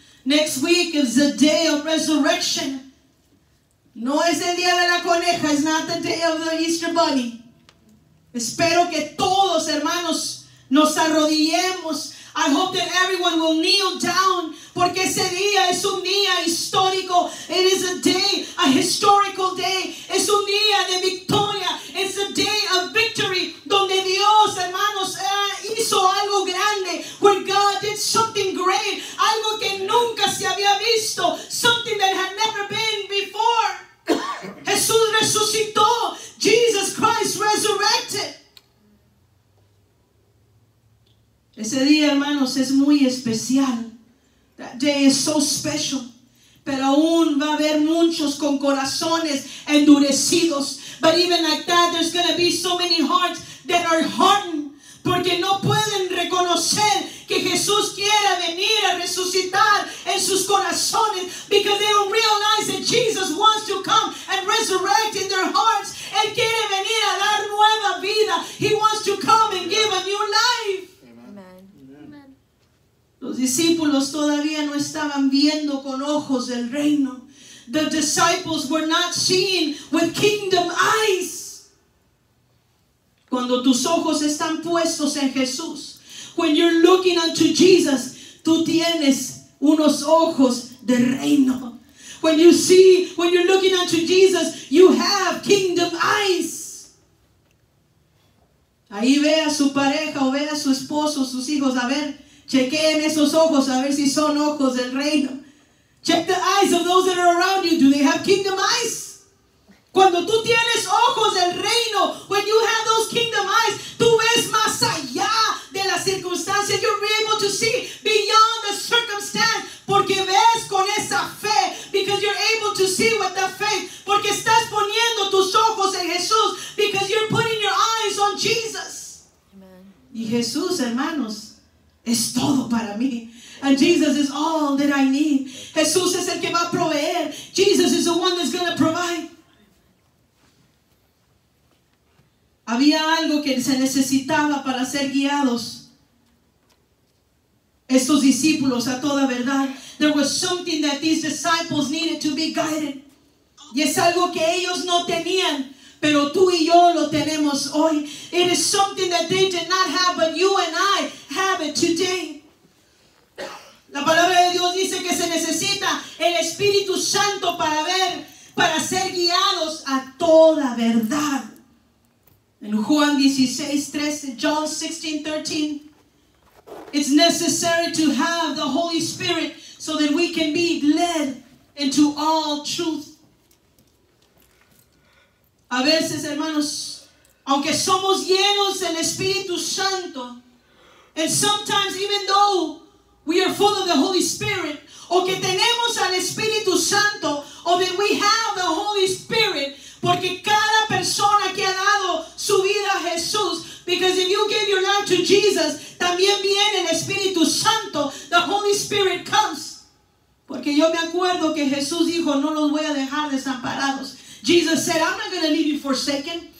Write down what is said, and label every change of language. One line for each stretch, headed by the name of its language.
English: Next week is the day of resurrection.
Spanish: No es el día de la coneja.
English: It's not the day of the Easter bunny.
Spanish: Espero que todos, hermanos, nos arrodillemos.
English: I hope that everyone will kneel down,
Spanish: porque ese día es un día histórico.
English: It is a day, a historical day.
Spanish: Es un día de victoria.
English: It's a day of victory,
Spanish: donde Dios, hermanos, hizo algo grande.
English: Where God did something great,
Spanish: algo que nunca se había visto,
English: something that had never been before.
Spanish: Jesús resucitó.
English: Jesus Christ resurrected.
Spanish: Ese día, hermanos, es muy especial.
English: That day is so special.
Spanish: Pero aún va a haber muchos con corazones endurecidos.
English: But even like that, there's going to be so many hearts that are hardened.
Spanish: Porque no pueden reconocer que Jesús quiere venir a resucitar en sus corazones.
English: Because they don't realize that Jesus wants to come and resurrect in their hearts.
Spanish: Él quiere venir a dar nueva vida.
English: He wants to come and give a new life.
Spanish: Los discípulos todavía no estaban viendo con ojos del reino.
English: The disciples were not seeing with kingdom eyes.
Spanish: Cuando tus ojos están puestos en Jesús,
English: when you're looking unto Jesus,
Spanish: tú tienes unos ojos de reino.
English: When you're looking unto Jesus, you have kingdom eyes.
Spanish: Ahí ve a su pareja o ve a su esposo, sus hijos, a ver. Chequeen esos ojos a ver si son ojos del reino.
English: Check the eyes of those that are around you. Do they have kingdom eyes?
Spanish: Cuando tú tienes ojos del reino,
English: when you have those kingdom eyes,
Spanish: tú ves más allá de la circunstancia.
English: You're able to see beyond the circumstance.
Spanish: Porque ves con esa fe.
English: Because you're able to see with that faith.
Spanish: Porque estás poniendo tus ojos en Jesús.
English: Because you're putting your eyes on Jesus. Amen.
Spanish: Y Jesús, hermanos, es todo para mí.
English: And Jesus is all that I need.
Spanish: Jesús es el que va a proveer.
English: Jesus is the one that's going to provide.
Spanish: Había algo que se necesitaba para ser guiados estos discípulos a toda verdad.
English: There was something that these disciples needed to be guided.
Spanish: Y es algo que ellos no tenían, pero tú y yo lo tenemos hoy.
English: It is something that they did not have, but you and I have it today.
Spanish: La palabra de Dios dice que se necesita el Espíritu Santo para ser guiados a toda verdad.
English: En Juan 16:13, John 16:13, it's necessary to have the Holy Spirit so that we can be led into all truth.
Spanish: A veces, hermanos, aunque somos llenos del Espíritu Santo,
English: and sometimes even though we are full of the Holy Spirit,
Spanish: o que tenemos al Espíritu Santo,
English: or that we have the Holy Spirit,
Spanish: porque cada persona que ha dado su vida a Jesús,
English: because if you give your life to Jesus,
Spanish: también viene el Espíritu Santo,
English: the Holy Spirit comes.
Spanish: Porque yo me acuerdo que Jesús dijo, no los voy a dejar desamparados.
English: Jesus said, I'm not going to leave you forsaken.